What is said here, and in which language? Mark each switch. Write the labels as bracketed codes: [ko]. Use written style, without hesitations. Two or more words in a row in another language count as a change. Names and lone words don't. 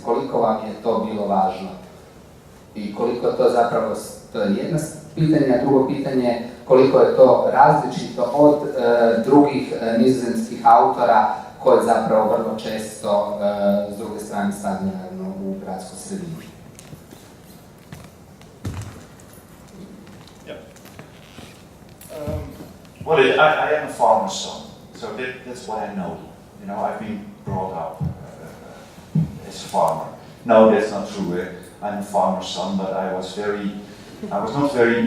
[hr] Koliko vam je to bilo važno? I koliko to zapravo, to je jedno pitanje, a drugo pitanje, koliko je to različito od drugih nizozemskih autora koji zapravo vrlo često s druge strane stavljaju u gradsku sredinu. [en] Well, I am a farmer's son, so that's what I know. You know, I've been brought up as a farmer. No, that's not true. I'm a farmer's son, but I was not very.